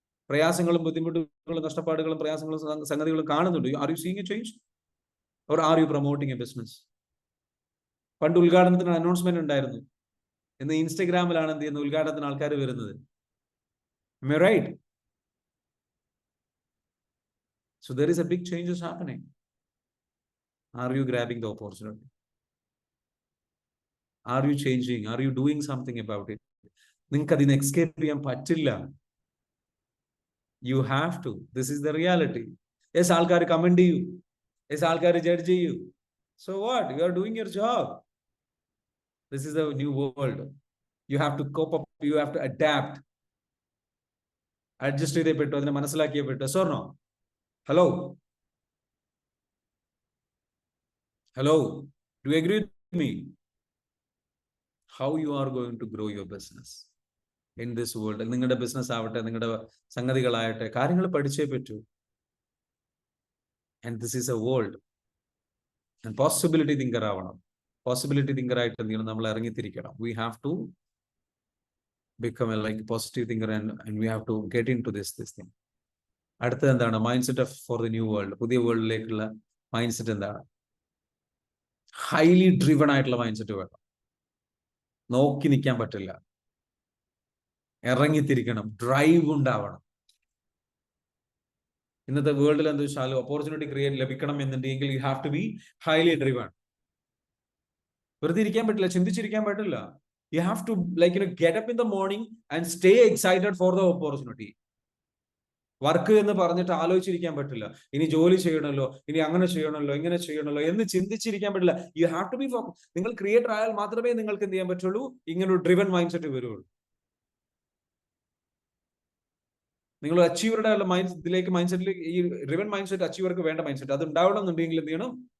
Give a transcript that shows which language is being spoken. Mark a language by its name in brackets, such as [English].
[Malayalam] പ്രയാസങ്ങളും ബുദ്ധിമുട്ടുകളും നഷ്ടപ്പാടുകളും പ്രയാസങ്ങളും സംഗതികളും കാണുന്നുണ്ട്. [English] Are you seeing a change or are you promoting a business? [Malayalam] പണ്ട് ഉദ്ഘാടനത്തിന് അനൗൺസ്മെന്റ് ഉണ്ടായിരുന്നു. ഇന്ന് ഇൻസ്റ്റഗ്രാമിലാണ് എന്ത് ചെയ്യുന്നത്, ഉദ്ഘാടനത്തിന് ആൾക്കാർ വരുന്നത്. [English] Am I right? So there is a big change is happening. Are you grabbing the opportunity? Are you changing? Are you doing something about it? [Malayalam] നിങ്ങൾക്ക് അതിന് എസ്കേപ്പ് ചെയ്യാൻ പറ്റില്ല. [English] You have to. This is the reality. [Malayalam] Yes, ആൾക്കാർ comment ചെയ്യൂ. Yes, ആൾക്കാർ judge ചെയ്യൂ. [English] So what? You are doing your job. This is a new world. You have to cope up. You have to adapt. [Malayalam] Adjust ചെയ്തപ്പെട്ടു, അതിനെ മനസ്സിലാക്കിയപ്പെട്ടു. സ്വർണ്ണോ, hello hello, [English] Do you agree with me? How you are going to grow your business in this world? [Malayalam] നിങ്ങളുടെ business ആവട്ടെ, നിങ്ങളുടെ സംഗതികളാകട്ടെ, കാര്യങ്ങൾ പഠിച്ചേ പറ്റൂ. [English] And this is a world. And possibility thinker ആവണം. [Malayalam] Possibility thinker ആയിട്ട് എന്ത് ചെയ്യണം? നമ്മൾ ഇറങ്ങിത്തിരിക്കണം. [English] We have to become a positive thinker and we have to get into this thing. [Malayalam] അടുത്തത് എന്താണ്? [English] Mind set for the new world. [Malayalam] പുതിയ വേൾഡിലേക്കുള്ള mind set എന്താണ്? Highly driven ആയിട്ടുള്ള മൈൻഡ് സെറ്റ് വേണം. നോക്കി നിൽക്കാൻ പറ്റില്ല, ഇറങ്ങിത്തിരിക്കണം, ഡ്രൈവ് ഉണ്ടാവണം. ഇന്നത്തെ വേൾഡിൽ എന്താ വെച്ചാൽ ഓപ്പർച്യൂണിറ്റി ലഭിക്കണം എന്നുണ്ടെങ്കിൽ [English] You have to be highly driven. [Malayalam] വെറുതെ ഇരിക്കാൻ പറ്റില്ല, ചിന്തിച്ചിരിക്കാൻ പറ്റില്ല. [English] You have to get up in the morning and stay excited for the opportunity. [Malayalam] Work എന്ന് പറഞ്ഞിട്ട് ആലോചിച്ചിരിക്കാൻ പറ്റില്ല. ഇനി ജോലി ചെയ്യണമല്ലോ, ഇനി അങ്ങനെ ചെയ്യണമല്ലോ, ഇങ്ങനെ ചെയ്യണമല്ലോ എന്ന് ചിന്തിച്ചിരിക്കാൻ പറ്റില്ല. [English] You have to be focus. [Malayalam] നിങ്ങൾ ക്രിയേറ്റർ ആയാൽ മാത്രമേ നിങ്ങൾക്ക് എന്ത് ചെയ്യാൻ പറ്റുള്ളൂ? ഇങ്ങനെ ഒരു ഡ്രിവൺ മൈൻഡ് സെറ്റ് വരുള്ളൂ. നിങ്ങൾ അച്ചീവറുടെ ഇതിലേക്ക് മൈൻഡ് സെറ്റിലേക്ക്, ഈ ഡ്രിവൺ മൈൻഡ് സെറ്റ് അച്ചീവർക്ക് വേണ്ട മൈൻഡ് സെറ്റ് അത് ഉണ്ടാവണം എന്നുണ്ടെങ്കിൽ എന്ത് ചെയ്യണം?